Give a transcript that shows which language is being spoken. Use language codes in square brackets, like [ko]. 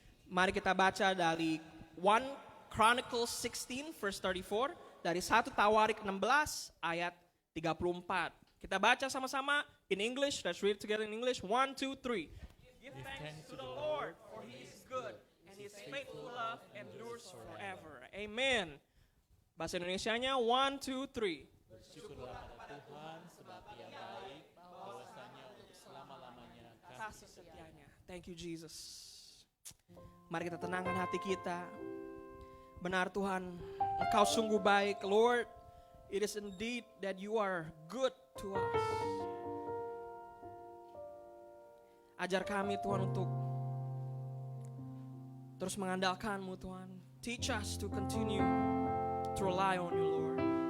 [id] Mari kita baca dari 1 Chronicles 16 verse 34. Dari 1 Tawarik 16 ayat 34. Kita baca sama-sama [en] in English. Let's read it together in English. 1, 2, 3. Give thanks to the Lord, for He is good, and His faithful love endures forever. [id] Amen. Bahasa Indonesianya 1, 2, 3. Bersyukurlah pada Tuhan sebab Ia baik, bahwasanya untuk selama-lamanya kasih Kasih setianya. [en] Thank you Jesus. [id] Mari kita tenangkan hati kita. Benar Tuhan, Engkau sungguh baik. [en] Lord, it is indeed that you are good to us. [id] Ajar kami Tuhan untuk terus mengandalkan-Mu Tuhan. [en] Teach us to continue to rely on you Lord.